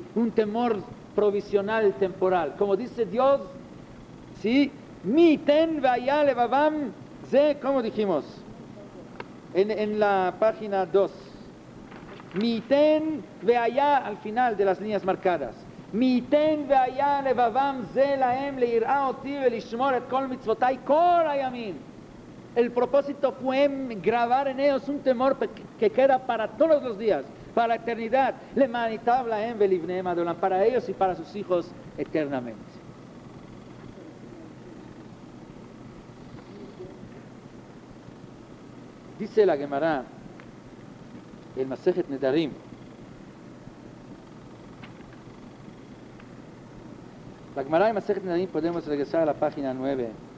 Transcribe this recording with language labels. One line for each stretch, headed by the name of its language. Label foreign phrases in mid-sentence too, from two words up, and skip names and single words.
Spanish: Un temor provisional, temporal. Como dice Dios, ¿sí?
Hebrew: מי יתן והיה לבבם זה,
Spanish: ¿cómo dijimos? En la página 2.
Hebrew: מי יתן והיה,
Spanish: al final de las líneas marcadas.
Hebrew: מי יתן והיה לבבם זה להם ליראה אותי ולשמור את כל מצוותי כל הימים.
Spanish: El propósito fue grabar en ellos un temor que queda para todos los días, para la eternidad. Para ellos y para sus hijos eternamente. Dice la Gemara, el Masejet Nedarim, la Gemara en Masejet Nedarim, podemos regresar a la página 9.